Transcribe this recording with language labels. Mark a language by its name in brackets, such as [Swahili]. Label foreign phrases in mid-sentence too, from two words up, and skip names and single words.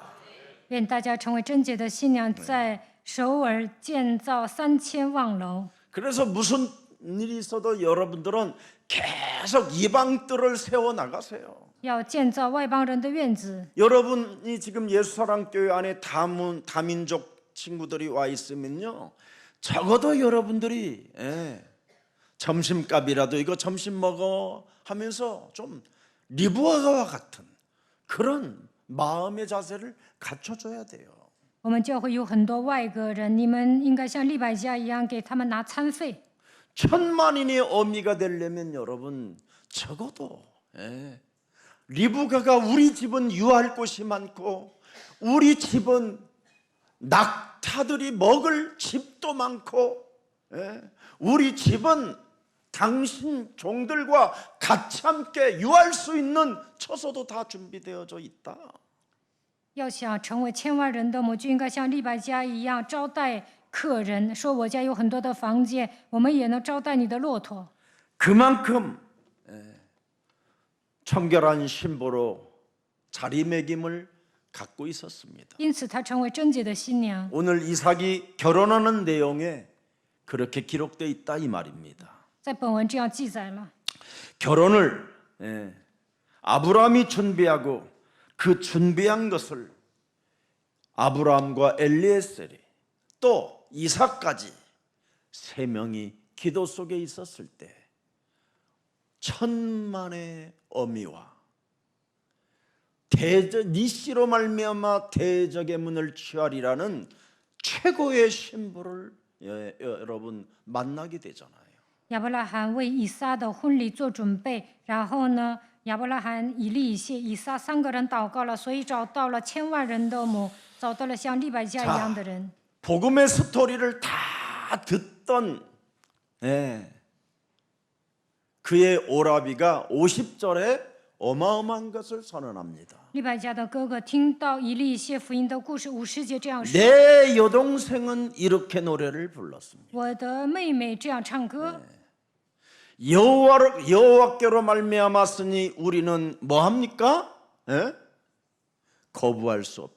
[Chinese] 愿大家成为贞洁的新娘，在首尔建造3000望楼。 [Korean] 그래서 무슨 일이 있어도 여러분들은 계속 이방들을 세워나가세요. [Chinese] 要建造外邦人的院子。 [Korean] 여러분이 지금 예수사랑교회 안에 다민족 친구들이 와 있으면요, 적어도 여러분들이 점심값이라도 이거 점심 먹어 하면서 좀 리브아가와 같은 그런 마음의 자세를 갖춰줘야 돼요. [Chinese] 我们教会有很多外国人，你们应该像利百加一样给他们拿餐费。 [Korean] 천만인의 어미가 되려면 여러분 적어도 리브가가 우리 집은 유할 곳이 많고 우리 집은 낙타들이 먹을 집도 많고 우리 집은 당신 종들과 같이 함께 유할 수 있는 처소도 다 준비되어져 있다. [Chinese] 要想成为千万人的母，就应该像利百加一样招待客人，说我家有很多的房间，我们也能招待你的骆驼。 [Korean] 그만큼 청결한 신부로 자리매김을 갖고 있었습니다. [Chinese] 因此，她成为贞洁的新娘。 [Korean] 오늘 이삭이 결혼하는 내용에 그렇게 기록되어 있다 이 말입니다. [Chinese] 在本文这样记载了， [Korean] 결혼을 아브라함이 준비하고 그 준비한 것을 아브라함과 엘리에셀이 또 이삭까지 세 명이 기도 속에 있었을 때 천만의 어미와 니시로 말미암아 대적의 문을 취하리라는 최고의 신부를 여러분 만나게 되잖아요. [Chinese] 亚伯拉罕为以撒的婚礼做准备，然后呢，亚伯拉罕、以利以谢、以撒3个人祷告了，所以找到了千万人的母，找到了像利百加一样的人。 [Korean] 복음의 스토리를 다 듣던 그의 오라비가 50절에 어마어마한 것을 선언합니다. [Chinese] 利百加的哥哥听到以利以谢福音的故事50节这样说： [Korean] 내 여동생은 이렇게 노래를 불렀습니다. [Chinese] 我的妹妹这样唱歌， [Korean] 여호와께로 말미암았으니 우리는 뭐 합니까? 거부할 수 없다.